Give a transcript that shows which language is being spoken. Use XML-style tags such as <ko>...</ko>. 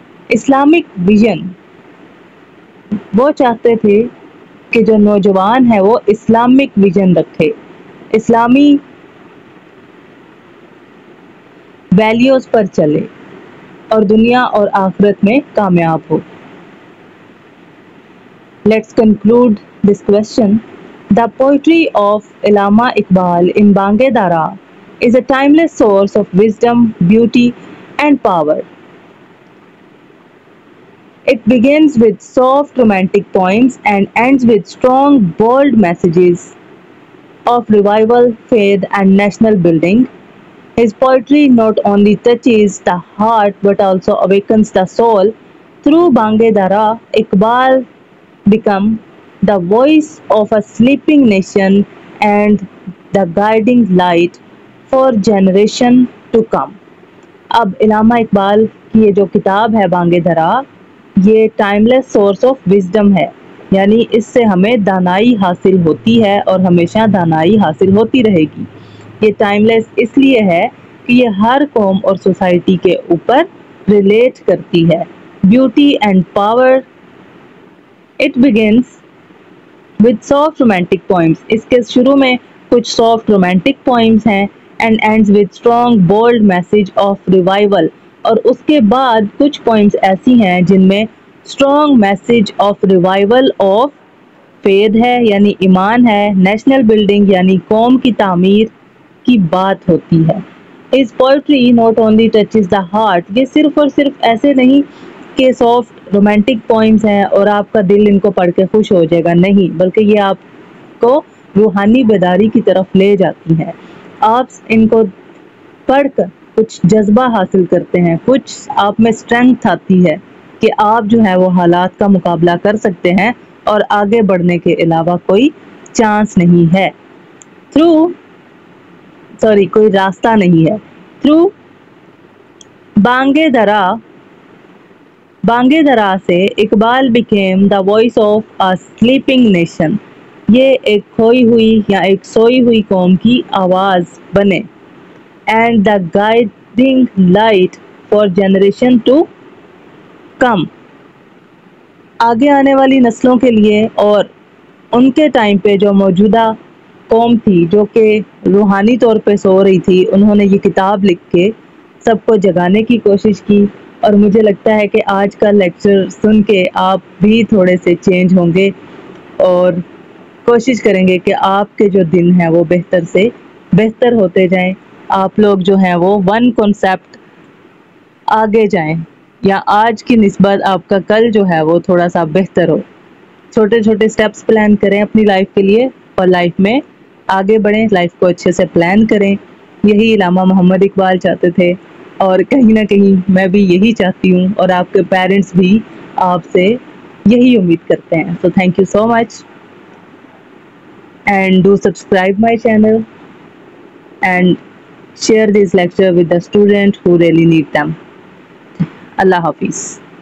<ur>Islamic vision, وہ چاہتے تھے کہ جو نوجوان ہے وہ اسلامک ویژن رکھے، اسلامی ویلیوز پر چلے اور دنیا اور آخرت میں کامیاب ہو.</ur> <en>Let's conclude this question. The poetry of Allama Iqbal in Bange Dara is a timeless source of wisdom, beauty, and power. It begins with soft romantic poems and ends with strong, bold messages of revival, faith, and national building. His poetry not only touches the heart but also awakens the soul. Through Bange Dara, Iqbal become the voice of a sleeping nation and the guiding light for generation to come.</en> <ur>اب علامہ اقبال کی یہ جو کتاب ہے بانگے دھرا، یہ timeless source of wisdom ہے، یعنی اس سے ہمیں دانائی حاصل ہوتی ہے اور ہمیشہ دانائی حاصل ہوتی رہے گی. یہ ٹائملیس اس لیے ہے کہ یہ ہر قوم اور سوسائٹی کے اوپر ریلیٹ کرتی ہے.</ur> <en>Beauty and power. It begins with soft romantic poems.</en> <ur>اس کے شروع میں کچھ</ur> <en>soft romantic poems ہیں and ends with strong bold message of revival.</en> <ur>اور اس کے بعد کچھ poems ایسی ہیں جن میں</ur> <en>strong message of revival of faith</en> <ur>ہے یعنی ایمان ہے،</ur> <en>national building</en> <ur>یعنی قوم کی تعمیر کی بات ہوتی ہے.</ur> <en>His poetry not only touches the heart.</en> <ur>یہ صرف اور صرف ایسے نہیں کہ سافٹ رومانٹک پوائمز ہیں اور آپ کا دل ان کو پڑھ کے خوش ہو جائے گا، نہیں، بلکہ یہ آپ کو روحانی بیداری کی طرف لے جاتی ہیں. آپ ان کو پڑھ کر کچھ جذبہ حاصل کرتے ہیں، کچھ آپ میں اسٹرینتھ آتی ہے کہ آپ جو ہے وہ حالات کا مقابلہ کر سکتے ہیں اور آگے بڑھنے کے علاوہ کوئی چانس نہیں ہے، کوئی راستہ نہیں ہے.</ur> <en>Through Bang-e Dara سے Iqbal became the voice of a sleeping nation.</en> <ur>یہ ایک کھوئی ہوئی یا ایک سوئی ہوئی قوم کی آواز بنے.</ur> <en>And the guiding light for generation to come.</en> <ur>آگے آنے والی نسلوں کے لیے اور ان کے ٹائم پہ جو موجودہ قوم تھی جو کہ روحانی طور پہ سو رہی تھی، انہوں نے یہ کتاب لکھ کے سب کو جگانے کی کوشش کی. اور مجھے لگتا ہے کہ آج کا لیکچر سن کے آپ بھی تھوڑے سے چینج ہوں گے اور کوشش کریں گے کہ آپ کے جو دن ہیں وہ بہتر سے بہتر ہوتے جائیں. آپ لوگ جو ہیں وہ ون کنسیپٹ آگے جائیں یا آج کی نسبت آپ کا کل جو ہے وہ تھوڑا سا بہتر ہو. چھوٹے چھوٹے سٹیپس پلان کریں اپنی لائف کے لیے اور لائف میں آگے بڑھیں، لائف کو اچھے سے پلان کریں. یہی علامہ محمد اقبال چاہتے تھے اور کہیں نہ کہیں میں بھی یہی چاہتی ہوں اور آپ کے پیرنٹس بھی آپ سے یہی امید کرتے ہیں.</ur> <en>So thank you so much and do subscribe my channel and share this lecture with the student who really need them. Allah Hafiz.</en>